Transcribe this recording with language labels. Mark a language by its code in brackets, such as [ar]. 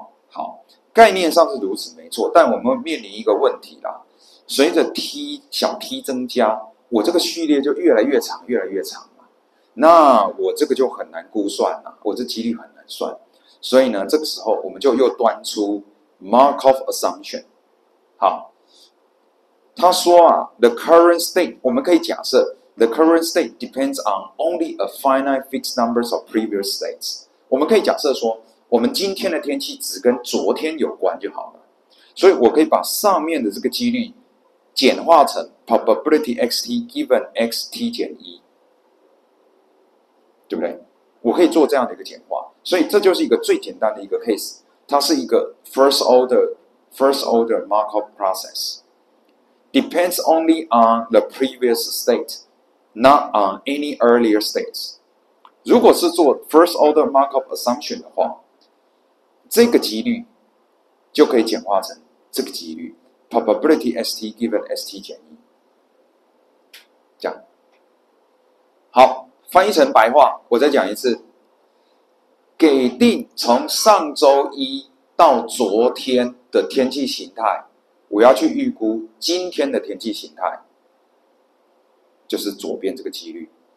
[zh] 好，概念上是如此没错，但我们面临一个问题啦，随着 小 t 增加，我这个序列就越来越长，越来越长嘛，那我这个就很难估算了，我这几率很难算，所以呢，这个时候我们就又端出 Markov assumption。 [en] 好， [zh] 他说啊 [en] ，the current state， [zh] 我们可以假设 [en] the current state depends on only a finite fixed numbers of previous states。 [zh] 我们可以假设说，我们今天的天气只跟昨天有关就好了，所以我可以把上面的这个几率简化成 probability xt given xt 减1，对不对？我可以做这样的一个简化，所以这就是一个最简单的一个 case， 它是一个 [en] first order Markov process depends only on the previous state, not on any earlier states。 [zh] 如果是做 first order Markov assumption 的话，这个几率就可以简化成这个几率 probability st given st 减1，这样。好，翻译成白话，我再讲一次，给定从上周一到昨天的天气形态，我要去预估今天的天气形态，就是左边这个几率。